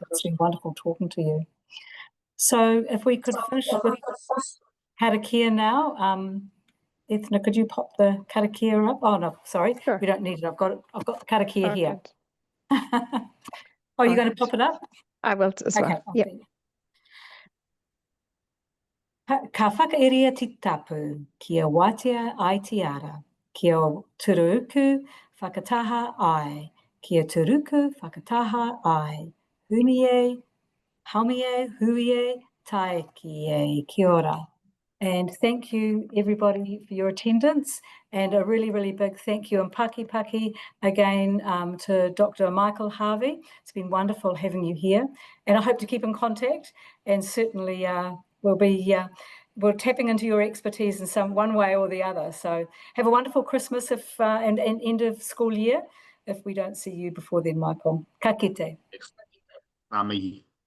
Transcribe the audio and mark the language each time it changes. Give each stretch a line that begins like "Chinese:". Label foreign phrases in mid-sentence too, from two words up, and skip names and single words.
English: It's been wonderful talking to you. So if we could finish with karakia now. Ethna, could you pop the karakia up? Oh no, sorry, sure. We don't need it. I've got the karakia here. Oh, you're going to pop it up? I will as well. Okay. Yep.
Māori: Ka whakairia ti tapu, kia watea ai te ara, kia turuku whakataha ai, kia turuku whakataha ai, hunie, haumie, huie, taekie, kia ora.
English: And thank you everybody for your attendance and a really, really big thank you and paki again to Dr. Michael Harvey. It's been wonderful having you here and I hope to keep in contact and certainly we're tapping into your expertise in one way or the other. So have a wonderful Christmas and end of school year if we don't see you before then, Michael.
Māori: Ka kite. Amihi.